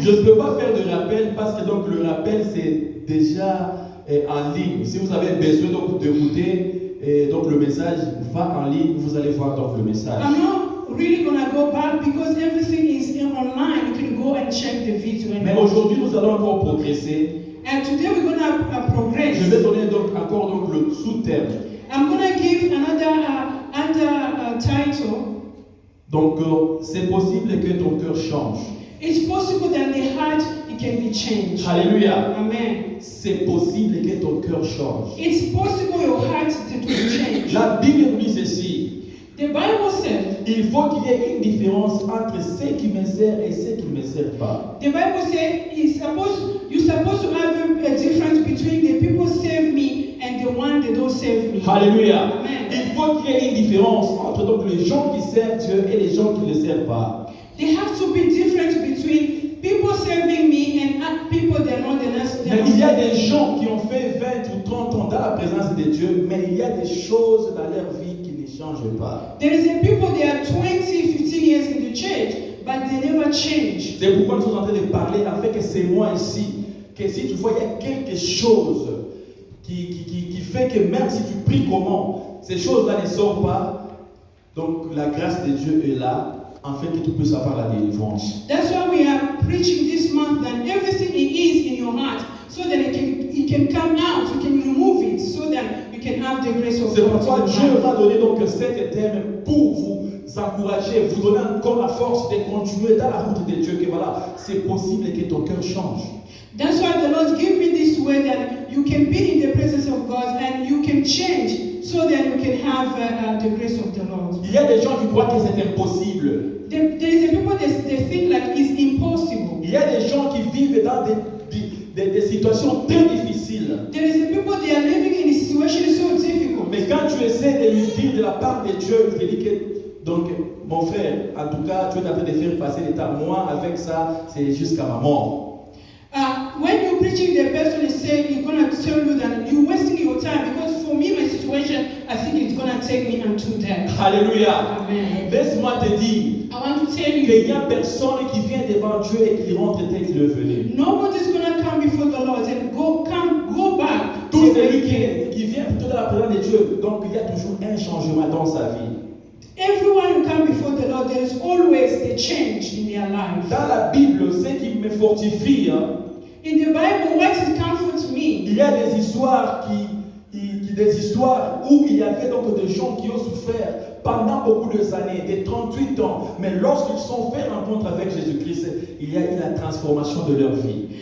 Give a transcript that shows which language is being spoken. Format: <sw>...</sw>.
<fr>Je ne peux pas faire de rappel parce que donc le rappel c'est déjà en ligne. Si vous avez besoin donc d'écouter donc le message va en ligne, vous allez voir donc le message.</fr> <en>I'm not really gonna go back because everything is online. You can go and check the video. And</en> <fr>Mais aujourd'hui nous allons encore progresser.</fr> <en>And today we're gonna progress.</en> <fr>Je vais donner donc encore donc le sous-thème.</fr> <en>I'm gonna give another title.</en> <fr>Donc c'est possible que ton cœur change.</fr> <en>It's possible that the heart it can be changed.</en> <fr>Alléluia. Amen. C'est possible que ton cœur change.</fr> <en>It's possible your heart to change.</en> <fr>La Bible nous dit ceci.</fr> <en>The Bible said,</en> <fr>Il faut qu'il y ait une différence entre ceux qui me servent et ceux qui ne me servent pas.</fr> <en>the Bible said you're supposed to have a difference between the people serve me and the one that don't serve me.</en> <fr>Alléluia. Amen. Il faut qu'il y ait une différence entre donc les gens qui servent Dieu et les gens qui ne le servent pas.</fr> <en>There have to be difference between people serving me and people that are not the next.</en> <fr>Mais il y a des gens qui ont fait 20 ou 30 ans dans la présence de Dieu, mais il y a des choses dans leur vie qui ne changent pas.</fr> <en>There is a people that are 20, 15 years in the church, but they never change.</en> <fr>C'est pourquoi nous sommes en train de parler avec ces mois ici, que si tu vois il y a quelque chose qui fait que même si tu pries comment, ces choses-là ne sortent pas, donc la grâce de Dieu est là, afin que tu puisses avoir la délivrance.</fr> <en>That's why we are preaching this month that everything it is in your heart, so that it can come out, you can remove it, so that you can have the grace of</en> <fr>C'est</fr> <en>God.</en> <fr>pourquoi</fr> <en>in your</en> <fr>Dieu</fr> <en>life.</en> <fr>m'a donné donc cet thème pour vous encourager, vous donner encore la force de continuer dans la route de Dieu, que voilà, c'est possible que ton cœur change.</fr> <en>That's why the Lord gave me this way that you can be in the presence of God and you can change, so that you can have the grace of the Lord.</en> <fr>Il y a des gens qui croient que c'est impossible.</fr> <en>There is a people that they think like it's impossible.</en> <fr>Il y a des gens qui vivent dans des situations très difficiles.</fr> <en>There is a people that are living in a situation so difficult.</en> <fr>Mais quand tu essaies de lui dire de la part de Dieu, il te dit que, donc, mon frère, en tout cas, tu es en train de faire passer l'état. Moi, avec ça, c'est jusqu'à ma mort.</fr> <en>When you're preaching, the person is saying, he's going to tell you that you're wasting your time, because for me, my situation, I think it's going to take me unto death.</en> <fr>Alléluia. Amen. Laisse-moi te dire</fr> <en>I want to tell</en> <fr>qu'il</fr> <en>you,</en> <fr>n'y a personne qui vient devant Dieu et qui rentre tel qu'il est venu.</fr> <en>nobody's going to come before the Lord and go back.</en> <fr>Tout celui qui vient plutôt dans la présence de Dieu, donc il y a toujours un changement dans sa vie.</fr> <en>Everyone who comes before the Lord, there is always a change in their life.</en> <fr>Dans la Bible, ce qui me fortifie,</fr> <en>In the Bible, what comforts me,</en> <fr>il y a des histoires des histoires où il y avait donc des gens qui ont souffert pendant beaucoup d'années, des 38 ans, mais lorsqu'ils sont fait rencontre avec Jésus-Christ, il y a eu la transformation de leur vie.</fr>